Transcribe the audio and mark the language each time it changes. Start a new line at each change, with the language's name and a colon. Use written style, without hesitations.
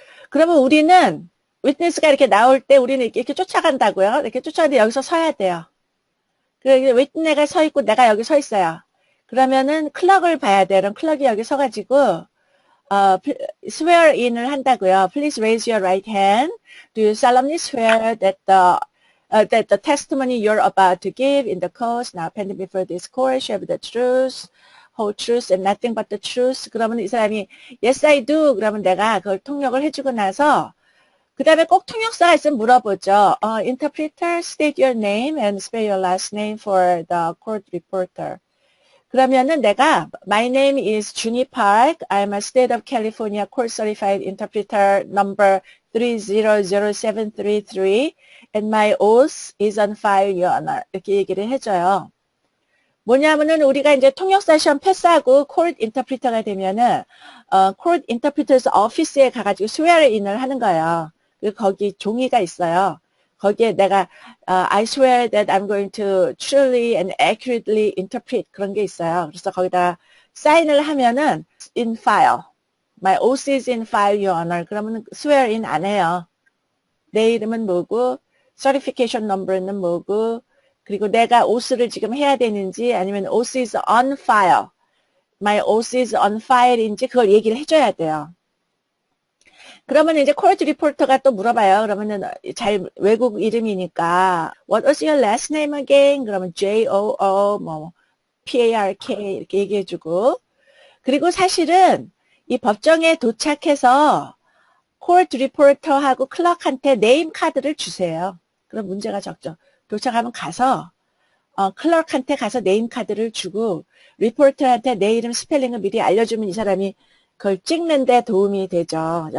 Korean: 그러면 우리는 witness가 이렇게 나올 때 우리는 이렇게 쫓아간다고요. 이렇게 쫓아가는데 여기서 서야 돼요. 그래서 witness가 서 있고 내가 여기 서 있어요. 그러면은 클럭을 봐야 돼요. 그럼 클럭이 여기 서가지고 swear in을 한다고요.
English: Please raise your right hand. Do you solemnly swear that the testimony you're about to give in the cause now pending before this court shall be the truth, whole truth, and nothing but the truth.
Korean: 그러면 이 사람이
English: yes I do.
Korean: 그러면 내가 그걸 통역을 해주고 나서 그 다음에 꼭 통역사가 있으면 물어보죠.
English: Interpreter, state your name and spell your last name for the court reporter.
Korean: 그러면은 내가
English: My name is Junie Park. I'm a State of California Court Certified Interpreter number 300733 and my oath is on file, your honor.
Korean: 이렇게 얘기를 해줘요. 뭐냐면은 우리가 이제 통역사 시험 패스하고 코드 인터프리터가 되면은 코드 인터프리터에서 오피스에 가가지고 swear인을 하는 거예요. 그리고 거기 종이가 있어요. 거기에 내가
English: I swear that I'm going to truly and accurately interpret
Korean: 그런 게 있어요. 그래서 거기다 사인을 하면은
English: in file, my oath is in file, your honor.
Korean: 그러면 swear인 안 해요. 내 이름은 뭐고, certification number는 뭐고, 그리고 내가 오스를 지금 해야 되는지 아니면
English: oath is on file,
Korean: my oath is on file인지 그걸 얘기를 해줘야 돼요. 그러면 이제 코드 리포터가 또 물어봐요. 그러면은 잘 외국 이름이니까
English: What was your last name again?
Korean: 그러면 J-O-O 뭐 P-A-R-K 이렇게 얘기해주고 그리고 사실은 이 법정에 도착해서 코드 리포터하고 클럭한테 네임 카드를 주세요. 그럼 문제가 적죠. 도착하면 가서 클럭한테 가서 네임 카드를 주고 리포터한테 내 이름 스펠링을 미리 알려주면 이 사람이 그걸 찍는데 도움이 되죠.